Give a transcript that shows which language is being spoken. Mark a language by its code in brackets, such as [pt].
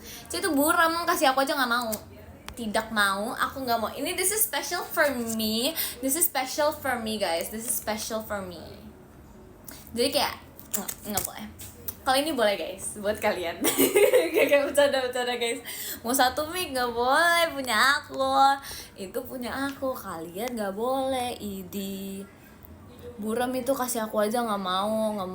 [id] Jadi itu buram, kasih aku aja nggak mau, tidak mau, aku nggak mau. Ini [en] this is special for me guys, this is special for me. [id] Jadi kayak nggak boleh. Kalau ini boleh guys, buat kalian. Kayak bercanda guys. Mau satu mic nggak boleh, punya aku. Itu punya aku, kalian nggak boleh. Idi buram itu kasih aku aja, nggak mau.